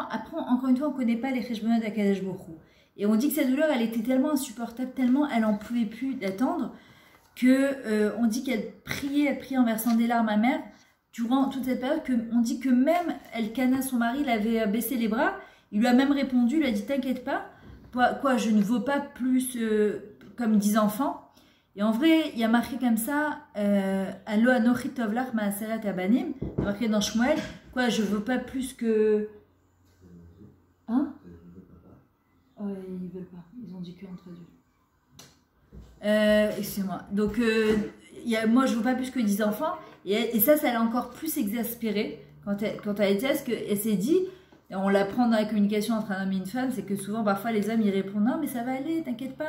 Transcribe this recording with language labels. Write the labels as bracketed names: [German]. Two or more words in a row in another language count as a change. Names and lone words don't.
[French] Après, encore une fois, on ne connaît pas les [Hebrew] חשבונות דהקדוש ברוך הוא. [French] Et on dit que sa douleur, elle était tellement insupportable, tellement elle n'en pouvait plus d'attendre, que on dit qu'elle priait en versant des larmes amères durant toute cette période. On dit que même Elkana, son mari, l'avait baissé les bras. Il lui a même répondu, il lui a dit t'inquiète pas, quoi, je ne vaux pas plus comme 10 enfants. Et en vrai, il y a marqué comme ça, [Hebrew] הלא אנכי טוב לך מעשרת בנים, [French] il y a marqué dans Shmuel, quoi, je ne vaux pas plus que. Hein? Oh, ils veulent pas, ils ont dit qu'on traduit. Excusez-moi. Donc, moi, je ne vaux pas plus que 10 enfants. Et ça l'a encore plus exaspérée quand elle était, parce qu'elle s'est dit, et on l'apprend dans la communication entre un homme et une femme, c'est que souvent, parfois, les hommes, ils répondent non, mais ça va aller, t'inquiète pas.